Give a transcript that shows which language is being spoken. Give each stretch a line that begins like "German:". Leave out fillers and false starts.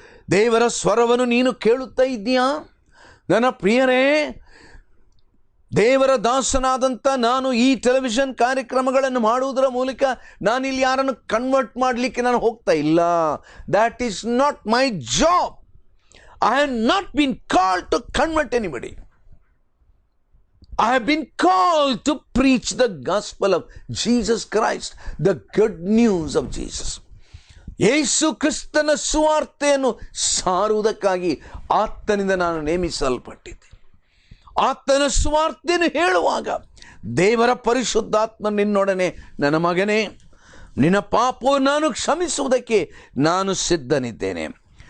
Kannada: ದೇವರ ಸ್ವರವನ್ನು ನೀನು ಕೇಳುತ್ತಾ ಇದ್ದೀಯಾ? ನನ್ನ ಪ್ರಿಯರೇ, ದೇವರ ದಾಸನಾದಂಥ ನಾನು ಈ ಟೆಲಿವಿಷನ್ ಕಾರ್ಯಕ್ರಮಗಳನ್ನು ಮಾಡುವುದರ ಮೂಲಕ ನಾನಿಲ್ಲಿ ಯಾರನ್ನು ಕನ್ವರ್ಟ್ ಮಾಡಲಿಕ್ಕೆ ನಾನು ಹೋಗ್ತಾ ಇಲ್ಲ.
English: That is not my job. I have not been called to convert anybody. I have been called to preach the gospel of Jesus Christ, the good news of Jesus.
Kannada: ಯೇಸು ಕ್ರಿಸ್ತನ ಸುವಾರ್ತೆಯನ್ನು ಸಾರುವುದಕ್ಕಾಗಿ ಆತನಿಂದ ನಾನು ನೇಮಿಸಲ್ಪಟ್ಟಿದ್ದೆ. ಆತನ ಸುವಾರ್ತೆಯನ್ನು ಹೇಳುವಾಗ ದೇವರ ಪರಿಶುದ್ಧಾತ್ಮ ನಿನ್ನೊಡನೆ, ನನ್ನ ಮಗನೇ, ನಿನ್ನ ಪಾಪವನ್ನು ನಾನು ಕ್ಷಮಿಸುವುದಕ್ಕೆ ನಾನು ಸಿದ್ಧನಿದ್ದೇನೆ.